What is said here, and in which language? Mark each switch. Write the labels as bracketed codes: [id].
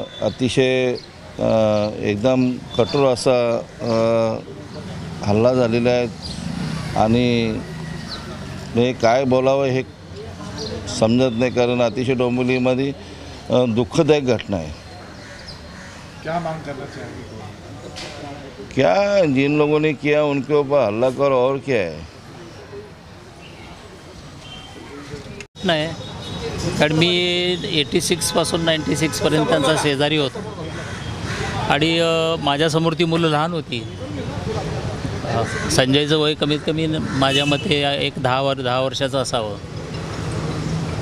[mr] अतिशय एकदम कठोर असा हल्ला झालेला आहे, आणि हे काय बोलावं हे समजत नाही, कारण अतिशय डोंबिवलीमध्ये दुखदायक घटना है। [hi] क्या मांग करना चाहिए? क्या जिन लोगों ने किया उनके ऊपर हल्ला करो, और क्या है। [mr] नाही, कारण मी 86 पासून 96 पर्यंत त्यांचा शेजारी होतो, आणि माझ्यासमोर ती मुलं लहान होती। संजयचं वय कमीत कमी माझ्या मते एक 10 वर्षाचं असावं।